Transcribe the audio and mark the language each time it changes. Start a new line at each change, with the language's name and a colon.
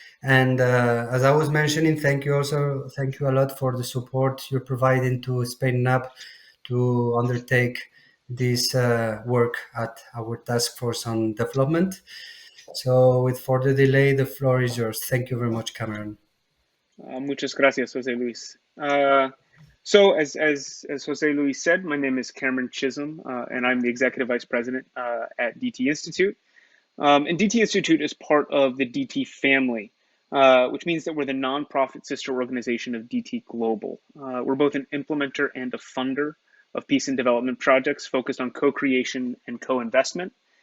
English: And as I was mentioning, thank you a lot for the support you're providing to SpainNAB to undertake this work at our task force on development. So with further delay, the floor is yours. Thank you very much, Cameron.
Spanish: Muchas gracias, Jose Luis.
English: So as Jose Luis said, my name is Cameron Chisholm, and I'm the Executive Vice President at DT Institute. And DT Institute is part of the DT family, which means that we're the nonprofit sister organization of DT Global. We're both an implementer and a funder of peace and development projects focused on co-creation and co-investment.